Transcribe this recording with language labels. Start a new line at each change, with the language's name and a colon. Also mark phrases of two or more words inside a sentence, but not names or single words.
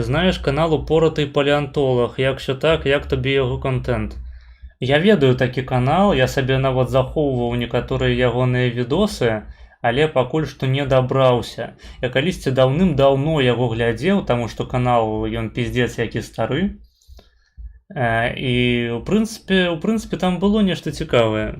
Ukrainian: Знаєш канал Упоротий палеонтолог. Якщо так, як тобі його контент?
Belarusian: Я ведаю такі канал, я сабе нават захоўваў некаторыя ягоныя відосы, але пакуль што не дабраўся. Я калісьці даўным-даўно яго глядзеў, таму што канал ён пиздец які стары. І у прынцыпе там было нешта цікавае.